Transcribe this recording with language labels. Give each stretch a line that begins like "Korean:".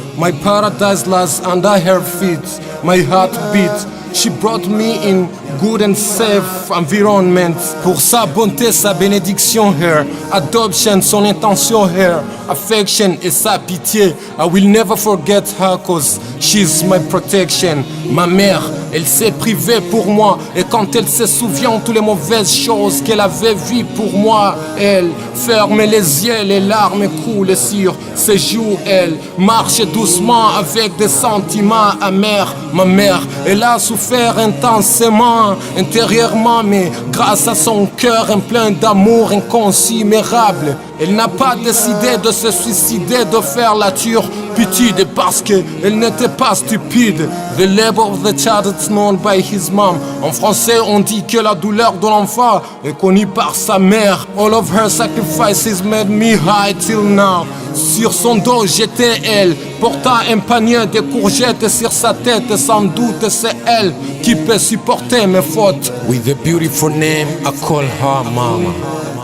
English: My paradise lies under her feet, my heart beats. She brought me in good and safe environment.
French: Pour sa bonté, sa bénédiction,
English: her adoption,
French: son intention,
English: her affection
French: et sa pitié.
English: I will never forget her cause she's my protection.
French: Ma mère, elle s'est privée pour moi. Et quand elle se souvient de toutes les mauvaises choses qu'elle avait vues pour moi, elle ferme les yeux, les larmes coulent sur ses joues. Elle marche doucement avec des sentiments amers. Ma mère, elle a souffert intensément, intérieurement, mais grâce à son cœur plein d'amour inconsidérable, elle n'a pas décidé de se suicider, de faire la turpitude, parce qu'elle n'était pas stupide.
English: The labor of the child is known by his mom.
French: En français, on dit que la douleur de l'enfant est connue par sa mère.
English: All of her sacrifices made me high till now.
French: Sur son dos, j'étais elle, portant un panier de courgettes sur sa tête. Sans doute, c'est elle qui peut supporter mes fautes.
English: With a beautiful name, I call her Mama.